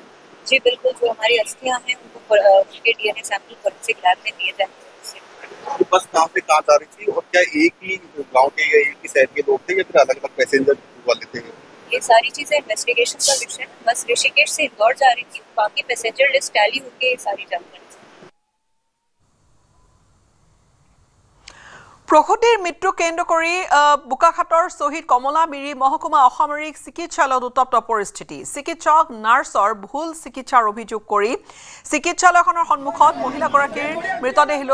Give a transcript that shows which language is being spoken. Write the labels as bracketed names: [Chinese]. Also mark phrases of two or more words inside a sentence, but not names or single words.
[Hindi] जी बिल्कुल जो हमारी अस्थियाँ हैं उनको उनके डीएनए सैंपल फोरेंसिक लैब में दिए जाएंगे बस कहाँ से कहाँ जा रही थी और क्या एक ही गांव के या एक ही शहर के लोग थे या फिर अलग अलग पैसेंजर वाले थे ये सारी चीजें इन्वेस्टिगेशन का विषय है बस ऋषिकेश से इंदौर जा रही थी बाकी पैसेंजर लिस्ट टैली होके सारी जानकारी [Assamese] প্ৰসূতিৰ মৃত্যু কেন্দ্ৰ কৰি বুকাখাটৰ শহীদ কমলামিৰি মহকুমা অসামৰিক চিকিৎসালয়ত উত্তপ্ত পৰিস্থিতি চিকিৎসক নাৰ্ছৰ ভুল চিকিৎসাৰ অভিযোগ কৰি চিকিৎসালয়খনৰ সন্মুখত মহিলাগৰাকীৰ মৃতদেহ লৈ প্ৰতিবাদ